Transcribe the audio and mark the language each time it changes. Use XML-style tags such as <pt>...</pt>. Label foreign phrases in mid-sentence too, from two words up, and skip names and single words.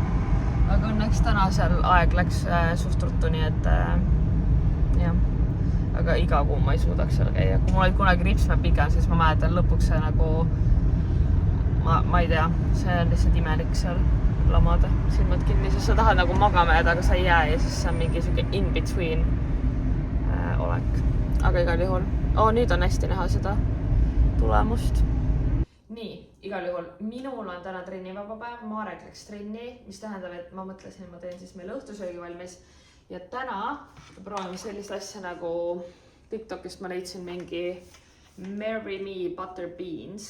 <et>Aga õnneks täna seal aeg läks suht ruttu, nii et jah. Aga iga kuu ma ei suudaks seal käia. Kui mul olid kunagi ripsmed pikad, siis ma mäletan lõpuks see nagu, ma ei tea, see on lihtsalt imelik seal lamada silmad kinni, sest sa tahad nagu magama jääda, aga sa ei jää ja siis see on mingi siuke in-between olek. Aga igal juhul, nüüd on hästi näha seda tulemust. Nii, igal juhul minul on täna trennivaba päev, Marek läks trenni, mis tähendab, et ma mõtlesin, et ma teen siis meile õhtusöögi valmis. Ja täna proovime sellist asja nagu TikTokist ma leidsin mingi</et> <en>Marry Me Butter Beans.</en>